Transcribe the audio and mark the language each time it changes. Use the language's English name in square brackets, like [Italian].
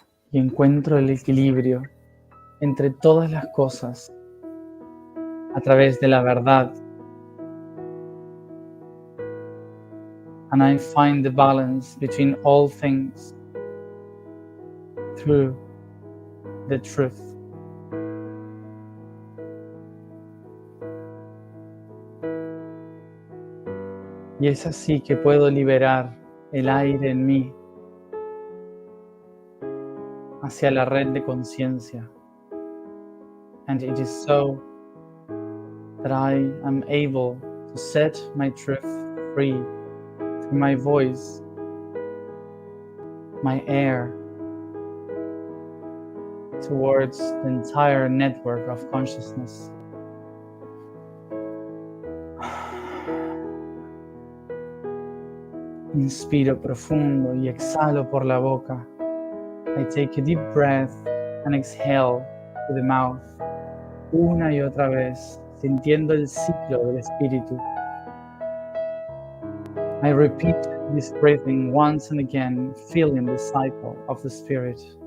[Spanish] Y encuentro el equilibrio entre todas las cosas a través de la verdad. [English] And I find the balance between all things through the truth. [Spanish] Y es así que puedo liberar el aire en mí hacia la red de conciencia. [English] And it is so that I am able to set my truth free through my voice, my air, towards the entire network of consciousness. [Spanish] Inspiro profundo y exhalo por la boca. [English] I take a deep breath and exhale to the mouth. [Spanish] Una y otra vez, sintiendo el ciclo del espíritu. [English] I repeat this breathing once and again, feeling the cycle of the spirit.